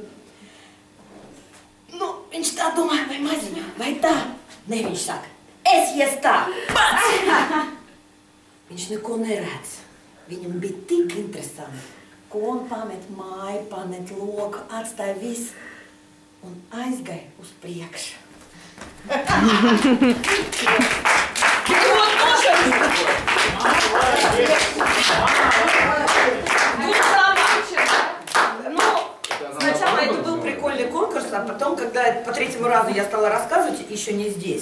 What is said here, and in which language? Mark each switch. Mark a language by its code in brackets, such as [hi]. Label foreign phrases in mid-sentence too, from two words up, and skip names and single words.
[lv] Nu, viņš tā domāja, vai maziņā, vai tā? Ne, viņš saka, es ies tā, pats! Viņš neko neredz. Viņam bija tik interesanti, ko un pamet māju, pamet loku, atstāja visu un aizgāja uz priekšu. [ru] Сначала это был прикольный конкурс, а потом, когда по третьему разу я стала рассказывать, еще не здесь.